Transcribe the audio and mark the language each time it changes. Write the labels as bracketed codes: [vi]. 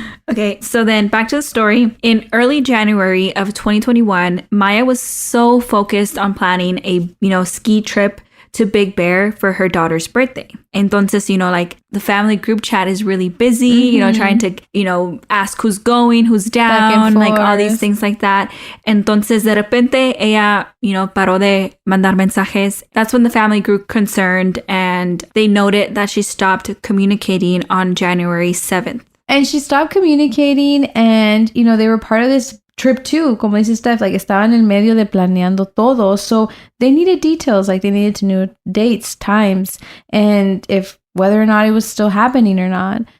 [en] Okay, so then back to the story. In early January of 2021, Maya was so focused on planning a, ski trip to Big Bear for her daughter's birthday. Entonces, like the family group chat is really busy, trying to, ask who's going, who's down, like all these things like that. [es] Entonces, de repente, ella, paró de mandar mensajes. [en] That's when the family grew concerned and they noted that she stopped communicating on January 7th. And she stopped communicating and, they were part of this trip too, [es] como dice Steph, [en] like [es] estaban en medio de planeando todo. [en] So they needed details, like they needed to know dates, times, and if whether or not it was still happening or not.